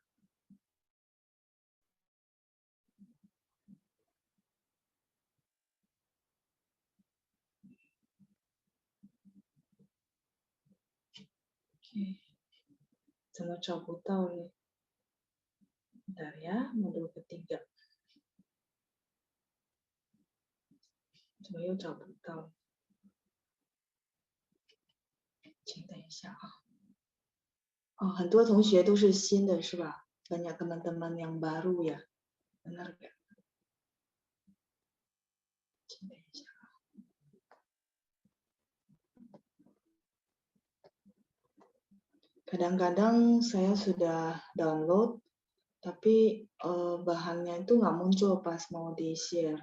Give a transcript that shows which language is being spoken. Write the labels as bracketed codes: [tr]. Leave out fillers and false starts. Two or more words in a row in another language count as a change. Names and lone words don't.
[id] Oke, [zh] 怎么找不到嘞？ [id] Bentar ya, modul ketiga. [zh] 怎么又找不到？请等一下啊。哦，很多同学都是新的是吧？ [id] Banyak teman-teman yang baru ya. Benar nggak? Kadang-kadang saya sudah download, tapi bahannya itu nggak muncul pas mau di-share.